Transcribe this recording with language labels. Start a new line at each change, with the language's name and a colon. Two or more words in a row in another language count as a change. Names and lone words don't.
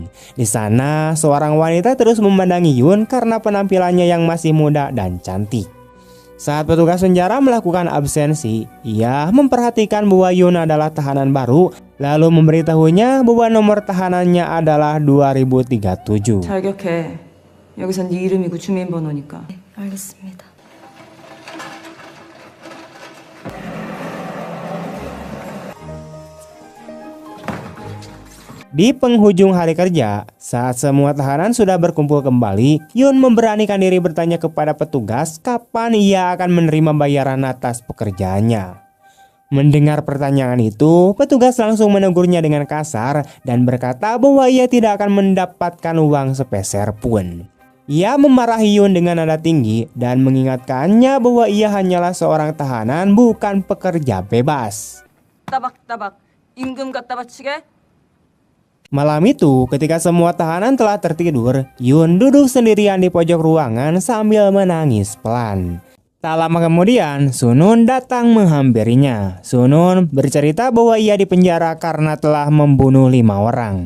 Indonesian: Di sana, seorang wanita terus memandangi Yun karena penampilannya yang masih muda dan cantik. Saat petugas penjara melakukan absensi, ia memperhatikan bahwa Yun adalah tahanan baru, lalu memberitahunya bahwa nomor tahanannya adalah 2037.
Korean: 자격해. 여기선 네 이름이고 주민번호니까. 네, 알겠습니다.
Indonesian: Di penghujung hari kerja, saat semua tahanan sudah berkumpul kembali, Yun memberanikan diri bertanya kepada petugas kapan ia akan menerima bayaran atas pekerjaannya. Mendengar pertanyaan itu, petugas langsung menegurnya dengan kasar dan berkata bahwa ia tidak akan mendapatkan uang sepeser pun. Ia memarahi Yun dengan nada tinggi dan mengingatkannya bahwa ia hanyalah seorang tahanan, bukan pekerja bebas.
Korean: 따박따박 임금 갖다 바치게.
Indonesian: Malam itu, ketika semua tahanan telah tertidur, Yun duduk sendirian di pojok ruangan sambil menangis pelan. Tak lama kemudian, Sunun datang menghampirinya. Sunun bercerita bahwa ia dipenjara karena telah membunuh 5 orang.